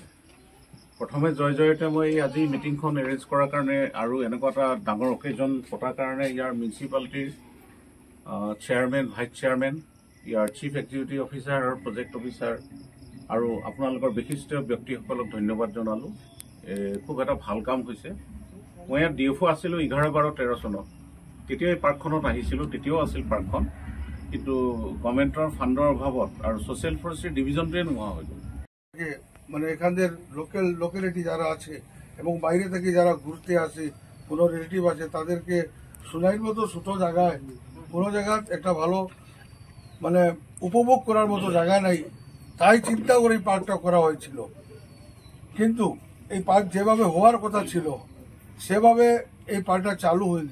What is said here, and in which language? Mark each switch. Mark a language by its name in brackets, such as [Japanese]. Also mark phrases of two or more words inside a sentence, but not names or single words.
[Assamese] প্ৰথমে জয়তে মই আজি মিটিংখন এৰেঞ্জ কৰাৰ কাৰণে আৰু এনেকুৱা এটা ডাঙৰ অকেজন পতাৰ কাৰণে ইয়াৰ [English] municipalityৰ chairman, vice chairman, [Assamese] ইয়াৰ [English] chief executive officer [Assamese] আৰু [English] project officer [Assamese] আৰু আপোনালোকৰ বিশিষ্ট ব্যক্তিসকলক ধন্যবাদ জনালোঁ। খুব এটা ভাল কাম হৈছে। মই ইয়াত DFO আছিলোঁ 11, 12, 13 চনত। তেতিয়া এই পাৰ্কখনত আহিছিলোঁ, তেতিয়াও আছিল পাৰ্কখন, কিন্তু [English] governmentৰ fundৰ [Assamese] অভাৱত আৰু [English] social forestry divisionটোৱে [Assamese] নোহোৱা হৈ গ'ল। [Bangla] মানে এখানদের লোকালিটি যারা আছে এবং বাইরে থেকে যারা ঘুরতে আসে, কোনো রিলেটিভ আছে, তাদেরকে সোনাইর মতো ছোট জায়গায় কোনো জায়গায় একটা ভালো মানে উপভোগ করার মতো জায়গা নাই, তাই চিন্তা করে এই পার্কটা করা হয়েছিল। কিন্তু এই পার্ক যেভাবে হওয়ার কথা ছিল সেভাবে এই পার্কটা চালু হয়নি।